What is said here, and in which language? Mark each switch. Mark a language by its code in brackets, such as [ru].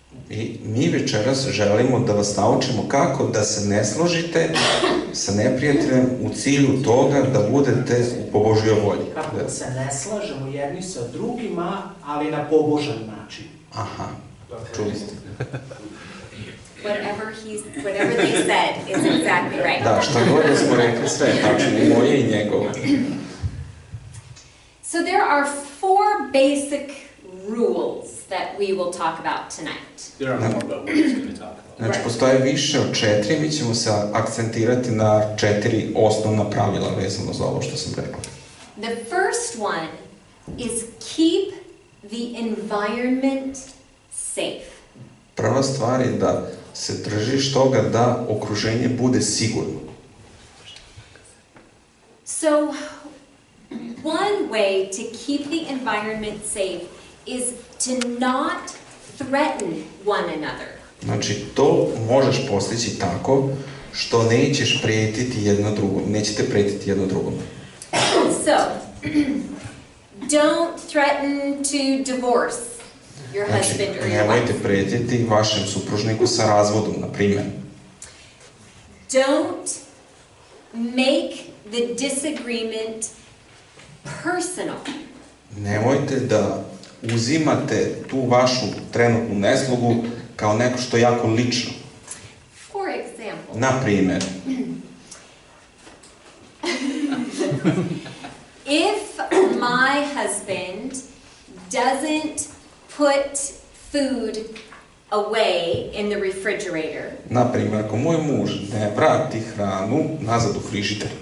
[sr] I mi večeras želimo da vas naučimo kako da se ne složite sa neprijateljem u cilju toga da budete po Božjoj volji. Kako da se ne slažemo jedni sa drugima, ali na pobožan način. Aha, čuli ste. [en] Whatever they said is exactly right. [sr] Da, šta god da smo rekli, sve je tačno, i moje i njegovo. [en] So there are 4 basic rules that we will talk about tonight. There are more, but we're just going to talk about [sr] Znači, postoje više od 4, mi ćemo se akcentirati na 4 osnovna pravila vezano za ovo što sam rekla. [en] The first one is keep the environment safe. [sr] Prva stvar je da se držiš toga da okruženje bude sigurno. [en] So, one way to keep the environment safe is to not threaten one another. [sr] Znači, to možeš postići tako što nećeš prijetiti jedno drugom, nećete prijetiti jedno drugom. [en] So, don't threaten to divorce your [sr] Znači, [en] husband or your [sr] nemojte [en] wife. [sr] prijetiti vašem supružniku sa razvodom, na primjer. [en] Don't make the disagreement personal. [sr] Nemojte da uzimate tu vašu trenutnu neslogu kao neko što je jako lično. [en] For example, [sr] Na primjer, [en] if my husband doesn't put food away in the refrigerator, [sr] na primjer, ako moj muž ne vrati hranu nazad u frižider,